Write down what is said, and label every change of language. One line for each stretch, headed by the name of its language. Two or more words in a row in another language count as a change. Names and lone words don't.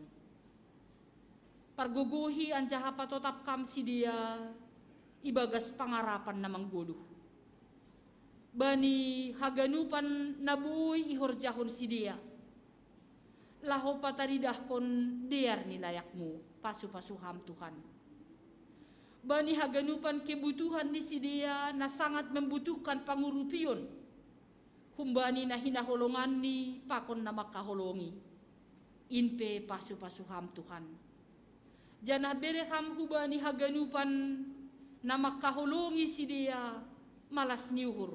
Simeulue: Parguguhi anjaha patotap kam si dia, ibagas pangarapan na mangguduh. Bani haganupan nabuy ihorjahon si dia. Laho pataridah kon diar ni layakmu, pasu-pasuham Tuhan. Bani haganupan kebutuhan ni si dia na
Indonesian: sangat membutuhkan
Simeulue: pangurupion. Humbani na hinaholongan ni pakon na makaholongi. Inpe pasu-pasuham Tuhan. Janah bereham hubani haganupan na makaholongi si dia malas niuhur.